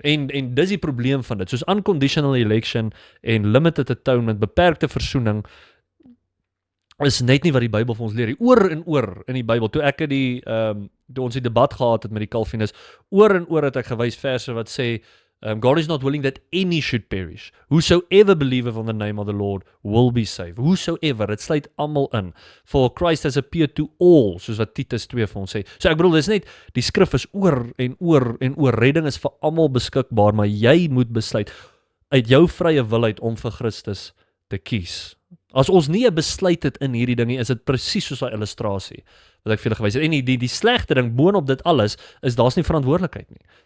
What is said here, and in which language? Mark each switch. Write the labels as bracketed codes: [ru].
[af] En dis die probleem van dit. Soos unconditional election en limited atonement, beperkte versoening is net nie wat die Bybel vir ons leer. Oor en oor in die Bybel. Toe ons die debat gehad het met die Calvinus, oor en oor het ek gewys verse wat sê [en] God is not willing that any should perish. Whosoever believeth on the name of the Lord will be saved. Whosoever, [af] dit sluit almal in. [en] For Christ has appeared to all, [af] soos wat Titus 2 vir ons sê. So ek bedoel, dis net, die skrif is oor en oor en oor. Redding is vir almal beskikbaar, maar jy moet besluit uit jou vrye wil uit om vir Christus te kies. As ons nie 'n besluit het in hierdie ding nie, is dit presies soos 'n illustrasie wat ek vir julle gewys het. En die slegte ding boonop dit alles is daar's nie verantwoordelikheid nie.